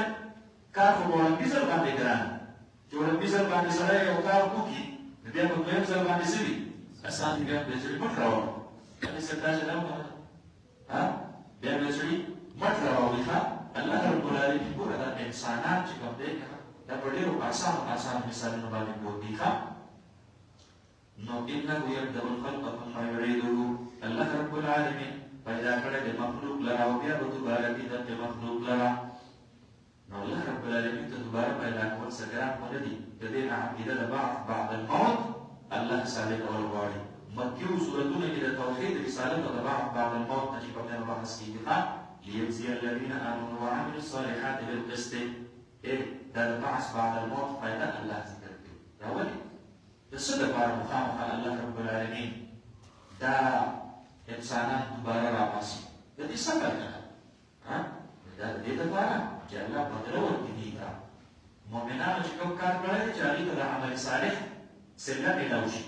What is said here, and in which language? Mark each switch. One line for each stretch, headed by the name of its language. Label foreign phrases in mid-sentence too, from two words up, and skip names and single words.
Pashto: کار خو په وړاندي ځل باندې ګران، چې وړاندي ځل باندې سړی یو کار وکړي نو بیا په دویم ځل باندې څه وي؟ اسان دي. بیا به یې سړي مټ راوړي، هسې داسې نه وکړه، بیا به یې سړي مټ راوړي.
Arabic: الله رب العالمین
Pashto: ګوره دا انسانان چې کوم دی دا په ډېرو اسانو مثالونو باندې پوهېږي. نو
Arabic: انه یبدأ الخلق ثم یعیده، الله رب العالمین
Pashto: پیدا کړی د مخلوق لره او بیا به دوباره کړي دغې مخلوق لره. نو
Arabic: الله رب العالمین
Pashto: ته دوباره پیدا کول څه ګران خو نه دي. د دې نه عقیده د
Arabic: بعد الموت
Pashto: الله ثابتول غواړي. مکیو سورتونه کې د توحید رسالت او د
Arabic: بعد الموت
Pashto: نه چې کوم دی بحث کېږي.
Arabic: ليجزي الذين آمنوا وعملوا الصالحات بالقسط.
Pashto: دا د
Arabic: بعث بعد الموت
Pashto: فایده الله ذکر کوي. دا ولې؟ د څه دپاره مخامخ
Arabic: الله رب العالمین
Pashto: دا انسانان دوباره راباسي؟ د دې څه فایده ده؟ دا د دې دپاره چې الله بدله ورکړي دې ته. مؤمنانو چې کوم کار کړی دی چې هغې ته د عمل صالح صله میلاو شي.